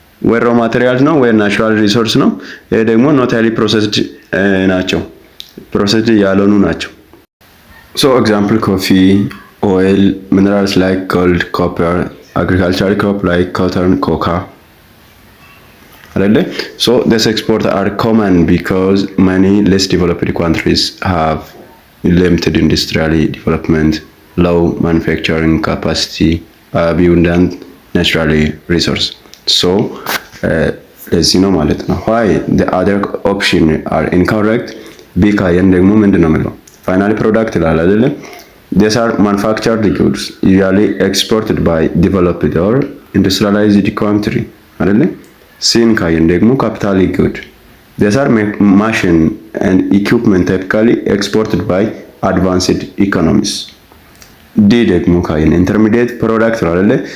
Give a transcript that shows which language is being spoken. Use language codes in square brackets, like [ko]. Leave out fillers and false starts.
[en] ወይ raw materials ነው ወይ natural resource ነው። [am] ይሄ ደግሞ [en] not highly processed ናቸው፣ [am] processed ያልሆኑ ናቸው። [en] So example coffee, oil, minerals like gold, copper, agricultural crop like cotton, cocoa አይደለ? So these exports are common because many less developed countries have limited industrial development, low manufacturing capacity, abundant natural resource. [am] So ለዚህ ነው ማለት ነው [en] why the other option are incorrect። [am] ቢ ካየን ደግሞ ምንድን ነው የምለው ፋይናል ፕሮዳክት ይላል አይደለ? [en] These are manufactured goods usually exported by developed or industrialized country አይደለ? [am] ሲን ካየን ደግሞ ካፒታል ጉድ [en] these are machine and equipment typically exported by advanced economies። [am] ዲ ደግሞ ካየን [en] intermediate product ነው አይደለ?